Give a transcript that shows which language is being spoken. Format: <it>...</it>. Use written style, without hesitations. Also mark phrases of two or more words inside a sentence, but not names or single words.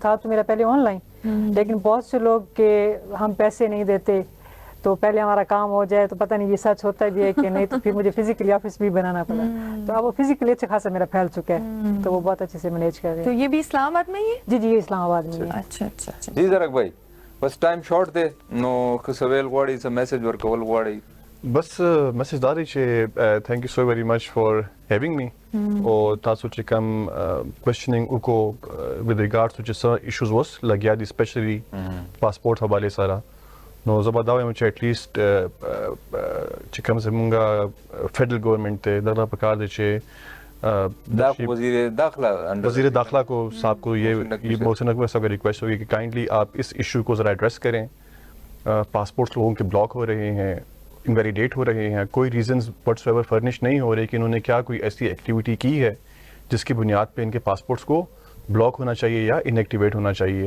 <ur>تھا تو میرا پہلے آن لائن، لیکن بہت سے لوگ کہ ہم پیسے نہیں دیتے تو پہلے ہمارا کام ہو جائے تو پتہ نہیں یہ سچ ہوتا بھی ہے کہ نہیں، تو پھر مجھے فزیکلی آفس بھی بنانا پڑا. تو اب وہ فزیکلی اچھا خاصا میرا پھیل چکا ہے تو وہ بہت اچھے سے مینیج کر رہے ہیں. تو یہ بھی اسلام آباد میں ہی ہے؟ جی یہ اسلام آباد میں ہے. اچھا.</ur> <ps>جی زرک بھائی بس</ps> <en>time short</en> <ps>دے نو خسویل غواړي څه میسج ورکول غواړي؟ بس میسج دا دی چې</ps> <en>thank you so very much for having me,</en> <ps>او تاسو چې کوم کوېشننګ وکړو</ps> <en>with regard to</en> <ps>چې څه ایشوز وس لګیا دي سپیشلی پاسپورټ حواله سره. نو زه به دا وایم چې</ps> <en>at least</en> <ps>چې کوم زمونږ</ps> <en>federal government</en> <ps>ته دغه پکار دی چې</ps> <ur>وزیر داخلہ کو صاحب کو یہ محسن اکبر صاحب کا ریکویسٹ ہوگی کہ کائنڈلی آپ اس ایشو کو ذرا ایڈریس کریں. پاسپورٹس لوگوں کے بلاک ہو رہے ہیں، انویلیڈیٹ ہو رہے ہیں، کوئی</ur> <en>reasons whatsoever furnish</en> <ur>نہیں ہو رہے کہ انہوں نے کیا کوئی ایسی ایکٹیویٹی کی ہے جس کی بنیاد پہ ان کے پاسپورٹس کو بلاک ہونا چاہیے یا ان ایکٹیویٹ ہونا چاہیے.</ur>